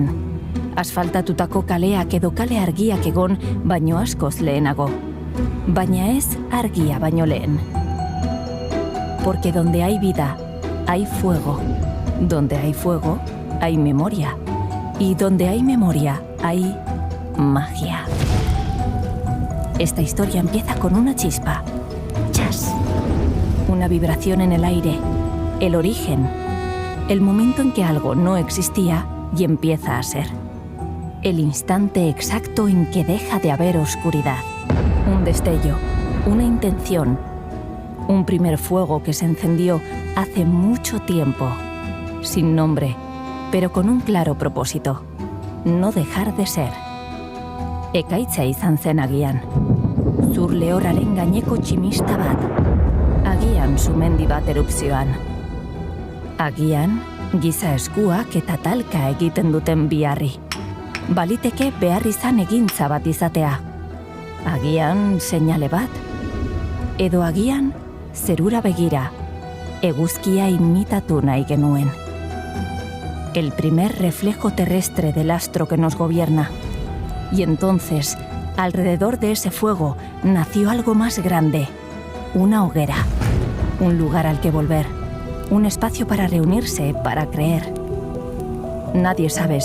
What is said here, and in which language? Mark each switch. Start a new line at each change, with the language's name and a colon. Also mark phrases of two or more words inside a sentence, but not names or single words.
Basque: Asfaltatutako kaleak edo kale argiak egon baino askoz lehenago. Baina ez argia baino lehen.
Spanish: Porque donde hay vida, hay fuego. Donde hay fuego, hay memoria. Y donde hay memoria, hay magia. Esta historia empieza con una chispa. ¡Chas! Una vibración en el aire. El origen, el momento en que algo no existía y empieza a ser. El instante exacto en que deja de haber oscuridad. Un destello, una intención, un primer fuego que se encendió hace mucho tiempo, sin nombre, pero con un claro propósito, no dejar de ser.
Basque: Ekaitza izan zen agian, zur lehorraren gaineko tximista bat, agian sumendi bat erupzioan. Agian, giza eskuak eta talka egiten duten biharri. Baliteke behar izan egintza bat izatea. Agian, seinale bat. Edo agian, zerura begira, eguzkia imitatu nahi genuen.
Spanish: El primer reflejo terrestre del astro que nos gobierna. Y entonces, alrededor de ese fuego, nació algo más grande. Una hoguera. Un lugar al que volver. Un espacio para reunirse, para creer. Nadie sabe exactamente cuándo.